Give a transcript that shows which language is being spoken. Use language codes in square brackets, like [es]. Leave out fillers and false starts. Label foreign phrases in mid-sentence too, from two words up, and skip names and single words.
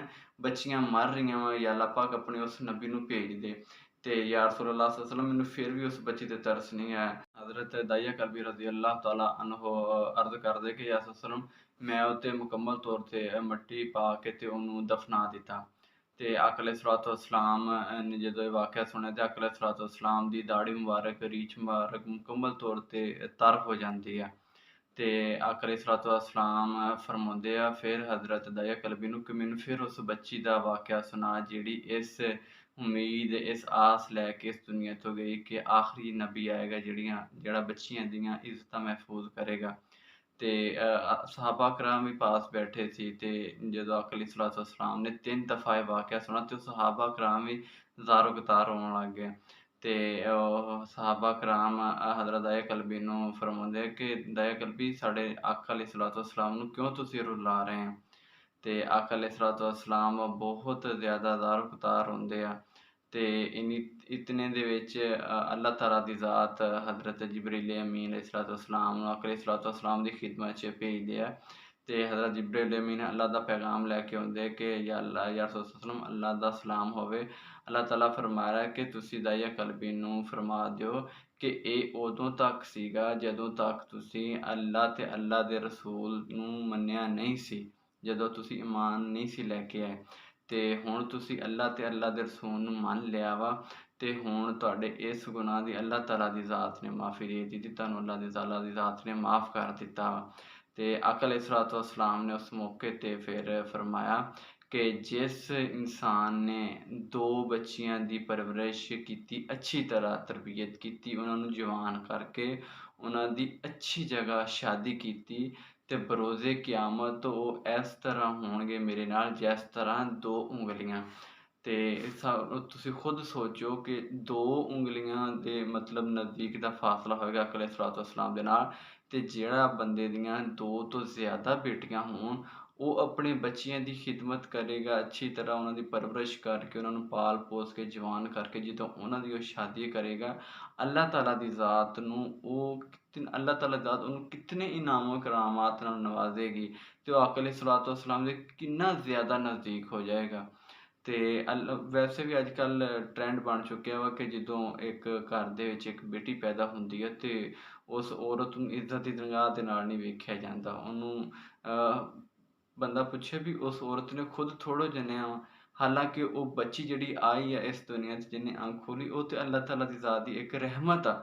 [pa] ਬੱਚੀਆਂ ਮਰ ਰਹੀਆਂ ਵਾ, [ar] يا الله [pa] ਪਾਕ ਆਪਣੇ ਉਸ ਨਬੀ ਨੂੰ ਭੇਜ ਦੇ। ਤੇ [ar] يا رسول الله صلى الله عليه وسلم [pa] ਮੈਨੂੰ ਫਿਰ ਵੀ ਉਸ ਬੱਚੀ 'ਤੇ ਤਰਸ ਨਹੀਂ ਆਇਆ। ਹਜ਼ਰਤ ਦਾਇਆ ਕਲਬੀ [ar] رضي الله تعالى عنه [pa] ਅਰਜ਼ ਕਰਦੇ ਕਿ [ar] يا رسول سلم [pa] ਮੈਂ ਉੱਤੇ ਮੁਕੰਮਲ ਤੌਰ 'ਤੇ ਮਿੱਟੀ ਪਾ ਕੇ ਤੇ ਉਹਨੂੰ ਦਫਨਾ ਦਿੱਤਾ। ਤੇ ਆਕਾ [ar] عليه الصلاة والسلام [pa] ਨੇ ਜਦੋਂ ਇਹ ਵਾਕਿਆ ਸੁਣਿਆ ਤੇ ਆਕਾ [ar] عليه الصلاة والسلام [pa] ਦੀ ਦਾੜੀ ਮੁਬਾਰਕ, ਰੀਛ ਮੁਬਾਰਕ ਮੁਕੰਮਲ ਤੌਰ 'ਤੇ ਤਰ ਹੋ ਜਾਂਦੀ ਆ। ਤੇ ਆਕਾ [ar] عليه الصلاة والسلام [pa] ਫਰਮਾਉਂਦੇ ਆ ਫਿਰ ਹਜ਼ਰਤ ਦਾਇਆ ਕਲਬੀ ਨੂੰ ਕਿ ਮੈਨੂੰ ਫਿਰ ਉਸ ਬੱਚੀ ਦਾ ਵਾਕਿਆ ਸੁਣਾ ਜਿਹੜੀ ਇਸ ਉਮੀਦ ਇਸ ਆਸ ਲੈ ਕੇ ਇਸ ਦੁਨੀਆ ਤੋਂ ਗਈ ਕਿ ਆਖਰੀ ਨਬੀ ਆਏਗਾ ਜਿਹੜਾ ਬੱਚੀਆਂ ਦੀਆਂ ਇੱਜ਼ਤਾਂ ਮਹਿਫੂਜ਼ ਕਰੇਗਾ। ਤੇ ਸਹਾਬਾ ਕਰਾਮ ਵੀ ਪਾਸ ਬੈਠੇ ਸੀ ਤੇ ਜਦੋਂ ਆਕਾ [ar] عليه الصلاة والسلام [pa] ਨੇ 3 ਦਫਾ ਇਹ ਵਾਕਿਆ ਸੁਣਾ ਤੇ ਸਹਾਬਾ ਕਰਾਮ ਵੀ ਜ਼ਾਰੋ ਕਤਾਰ ਰੋਣ ਲੱਗ ਗਏ। ਤੇ ਉਹ ਸਹਾਬਾ ਕਰਾਮ ਹਜ਼ਰਤ ਦਾਇਆ ਕਲਬੀ ਨੂੰ ਫਰਮਾਉਂਦੇ ਕਿ ਦਾਇਆ ਕਲਬੀ ਸਾਡੇ ਆਕਾ [ar] عليه الصلاة والسلام [pa] ਨੂੰ ਕਿਉਂ ਤੁਸੀਂ ਰੁਲਾ ਰਹੇ ਹੋ? ਤੇ ਆਕਾ [ar] عليه الصلاة والسلام [ur] بہت زیادہ [pa] ਜ਼ਾਰੋ ਕਤਾਰ ਰੋਂਦੇ ਆ। ਤੇ ਇਤਨੇ ਦੇ ਵਿੱਚ ਅੱਲਾਹ ਤਾਲਾ ਦੀ ਜ਼ਾਤ ਹਜ਼ਰਤ ਜਿਬਰੀਲ ਅਮੀਨ [ar] عليه الصلاة والسلام [pa] ਨੂੰ ਆਕਾ [ar] عليه الصلاة والسلام [pa] ਦੀ ਖਿਦਮਤ 'ਚ ਭੇਜਦੇ ਆ। ਤੇ ਹਜ਼ਰਤ ਜਿਬਰੀਲ ਅਮੀਨ ਅੱਲਾਹ ਦਾ ਪੈਗਾਮ ਲੈ ਕੇ ਆਉਂਦੇ ਕਿ [ar] يا رسول سلم [pa] ਅੱਲਾਹ ਦਾ ਸਲਾਮ ਹੋਵੇ। ਅੱਲਾਹ ਤਾਲਾ ਫਰਮਾ ਰਿਹਾ ਕਿ ਤੁਸੀਂ ਦਾਇਆ ਕਲਬੀ ਨੂੰ ਫਰਮਾ ਦਿਓ ਕਿ ਇਹ ਉਦੋਂ ਤੱਕ ਸੀਗਾ ਜਦੋਂ ਤੱਕ ਤੁਸੀਂ ਅੱਲਾਹ ਤੇ ਅੱਲਾਹ ਦੇ ਰਸੂਲ ਨੂੰ ਮੰਨਿਆ ਨਹੀਂ ਸੀ, ਜਦੋਂ ਤੁਸੀਂ ਈਮਾਨ ਨਹੀਂ ਸੀ ਲੈ ਕੇ ਆਏ। ਤੇ ਹੁਣ ਤੁਸੀਂ ਅੱਲਾਹ ਤੇ ਅੱਲਾਹ ਦੇ ਰਸੂਲ ਨੂੰ ਮੰਨ ਲਿਆ ਵਾ ਤੇ ਹੁਣ ਤੁਹਾਡੇ ਇਸ ਗੁਨਾਹ ਦੀ ਅੱਲਾਹ ਤਾਲਾ ਦੀ ਜ਼ਾਤ ਨੇ ਮਾफ़ी ਦੇ ਦਿੱਤੀ, ਤੁਹਾਨੂੰ ਅੱਲਾਹ ਦੀ ਤਾਲਾ ਦੀ ਜ਼ਾਤ ਨੇ ਮਾफ़ ਕਰ ਦਿੱਤਾ ਵਾ। ਤੇ ਆਕਾ [ar] عليه الصلاة والسلام [ur] نے اس موقعے [pa] ਤੇ ਫਿਰ ਫਰਮਾਇਆ ਕਿ ਜਿਸ ਇਨਸਾਨ ਨੇ 2 ਬੱਚੀਆਂ ਦੀ ਪਰਵਰਿਸ਼ ਕੀਤੀ, ਅੱਛੀ ਤਰ੍ਹਾਂ ਤਰਬੀਅਤ ਕੀਤੀ, ਉਹਨਾਂ ਨੂੰ ਜਵਾਨ ਕਰਕੇ ਉਹਨਾਂ ਦੀ ਅੱਛੀ ਜਗ੍ਹਾ ਸ਼ਾਦੀ ਕੀਤੀ ਤੇ ਬਰੋਜ਼ੇ ਕਿਆਮਤ ਉਹ ਇਸ ਤਰ੍ਹਾਂ ਹੋਣਗੇ ਮੇਰੇ ਨਾਲ ਜਿਸ ਤਰ੍ਹਾਂ 2 ਉਂਗਲੀਆਂ। ਤੇ ਤੁਸੀਂ ਖੁਦ ਸੋਚੋ ਕਿ 2 ਉਂਗਲੀਆਂ ਦੇ ਮਤਲਬ ਨਜ਼ਦੀਕ ਦਾ ਫਾਸਲਾ ਹੋਏਗਾ ਆਕਾ [ar] عليه الصلاة والسلام [pa] ਦੇ ਨਾਲ। ਤੇ ਜਿਹੜਾ ਬੰਦੇ ਦੀਆਂ 2 ਤੋਂ ਜ਼ਿਆਦਾ ਬੇਟੀਆਂ ਹੋਣ, ਉਹ ਆਪਣੇ ਬੱਚਿਆਂ ਦੀ ਖਿਦਮਤ ਕਰੇਗਾ, ਅੱਛੀ ਤਰ੍ਹਾਂ ਉਹਨਾਂ ਦੀ ਪਰਵਰਿਸ਼ ਕਰਕੇ, ਉਹਨਾਂ ਨੂੰ ਪਾਲ ਪੋਸ ਕੇ ਜਵਾਨ ਕਰਕੇ ਜਦੋਂ ਉਹਨਾਂ ਦੀ ਉਹ ਸ਼ਾਦੀ ਕਰੇਗਾ, ਅੱਲਾਹ ਤਾਲਾ ਦੀ ਜ਼ਾਤ ਨੂੰ ਉਹ ਅੱਲਾਹ ਤਾਲਾ ਦੀ ਜ਼ਾਤ ਉਹਨੂੰ ਕਿਤਨੇ ਇਨਾਮੋ ਕਰਾਮਾਤ ਨਾਲ ਨਵਾਜ਼ੇਗੀ ਤੇ ਉਹ ਆਕਾ [ar] عليه الصلاة والسلام [pa] ਦੇ ਕਿੰਨਾ ਜ਼ਿਆਦਾ ਨਜ਼ਦੀਕ ਹੋ ਜਾਏਗਾ। ਤੇ ਵੈਸੇ ਵੀ ਅੱਜ ਕੱਲ੍ਹ ਟਰੈਂਡ ਬਣ ਚੁੱਕਿਆ ਵਾ ਕਿ ਜਦੋਂ ਇੱਕ ਘਰ ਦੇ ਵਿੱਚ ਇੱਕ ਬੇਟੀ ਪੈਦਾ ਹੁੰਦੀ ਹੈ ਤੇ ਉਸ ਔਰਤ ਨੂੰ ਇੱਜ਼ਤ ਦੀ ਨਿਗਾਹ ਦੇ ਨਾਲ ਨਹੀਂ ਵੇਖਿਆ ਜਾਂਦਾ। ਉਹਨੂੰ ਬੰਦਾ ਪੁੱਛੇ ਵੀ ਉਸ ਔਰਤ ਨੇ ਖੁਦ ਥੋੜ੍ਹਾ ਜੰਮਿਆ ਵਾ, ਹਾਲਾਂਕਿ ਉਹ ਬੱਚੀ ਜਿਹੜੀ ਆਈ ਹੈ ਇਸ ਦੁਨੀਆ 'ਚ ਜਿਹਨੇ ਅੱਖ ਖੋਲ੍ਹੀ ਉਹ ਤਾਂ ਅੱਲਾਹ ਤਾਲਾ ਦੀ ਜ਼ਾਤ ਦੀ ਇੱਕ ਰਹਿਮਤ ਆ।